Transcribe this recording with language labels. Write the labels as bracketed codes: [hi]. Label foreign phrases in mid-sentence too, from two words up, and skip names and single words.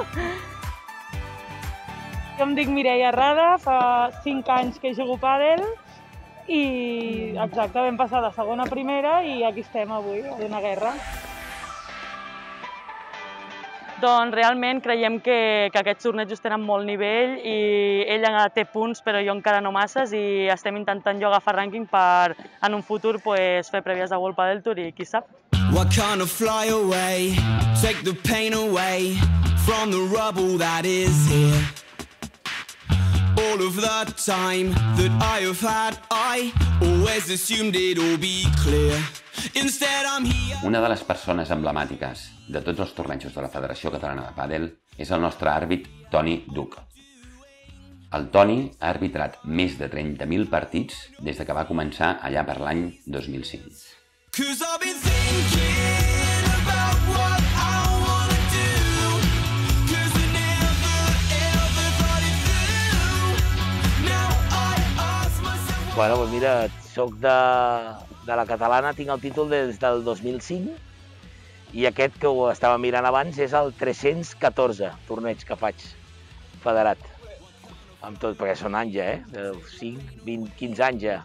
[ca] Jo em dic Mireia Rada, fa 5 anys que jugo a pàdel i exacte, vam passar de segona a primera i aquí estem avui, d'una guerra. Doncs realment creiem que aquests tornejos tenen molt nivell i ella té punts però jo encara no masses i estem intentant jo agafar rànquing per en un futur fer prèvies de World Padel Tour i qui sap. [en] Why can't I fly away, take the pain away from the rubble that is here? All of the time that I have had, I always assumed it all be clear. Instead I'm here. [ca] Una de les persones emblemàtiques de tots els tornejos de la Federació Catalana de Pàdel és el nostre àrbit Toni Duc. El Toni ha arbitrat més de 30.000 partits des que va començar allà per l'any 2005. [en] Cause I've been thinking about what I wanna do. Cause I never ever thought it through. Now I ask myself. [ca] Bueno, doncs mira, soc de la catalana, tinc el títol des del 2005 i aquest que ho estava mirant abans és el 314 torneig que faig federat. Amb tot, perquè són anys ja, 5, 20, 15 anys ja.